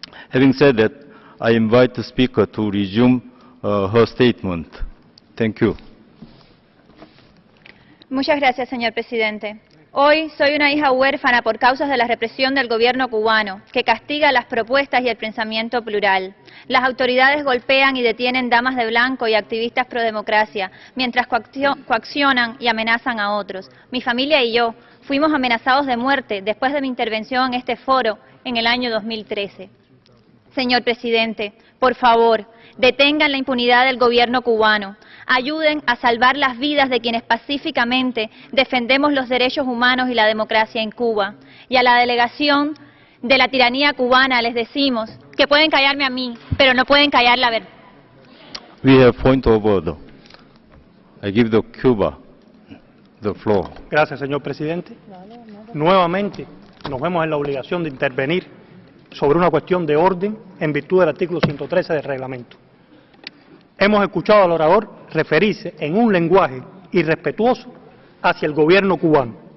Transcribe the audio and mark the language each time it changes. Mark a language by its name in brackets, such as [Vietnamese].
[English] Having said that, I invite the speaker to resume her statement. Thank you. [Spanish] Muchas gracias, señor presidente. Hoy soy una hija huérfana por causas de la represión del gobierno cubano, que castiga las propuestas y el pensamiento plural. Las autoridades golpean y detienen damas de blanco y activistas pro democracia, mientras coaccionan y amenazan a otros. Mi familia y yo fuimos amenazados de muerte después de mi intervención en este foro en el año 2013. Señor presidente, por favor, detengan la impunidad del gobierno cubano. Ayuden a salvar las vidas de quienes pacíficamente defendemos los derechos humanos y la democracia en Cuba. Y a la delegación de la tiranía cubana les decimos que pueden callarme a mí, pero no pueden callar la verdad. [English] We have point of order. I give the Cuba the floor. [Spanish] Gracias, señor presidente. Nuevamente nos vemos en la obligación de intervenir sobre una cuestión de orden en virtud del artículo 113 del reglamento. Hemos escuchado al orador referirse en un lenguaje irrespetuoso hacia el gobierno cubano.